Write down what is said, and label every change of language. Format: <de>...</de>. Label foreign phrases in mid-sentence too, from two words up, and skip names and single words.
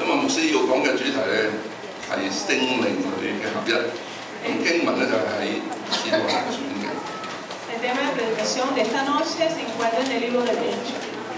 <yue>師要講嘅主題咧係聖靈裏嘅合一。咁經文咧就係喺《使徒行傳》嘅。</yue> <es>El tema de predicación de esta noche se encuentra en el libro de Hechos.</es>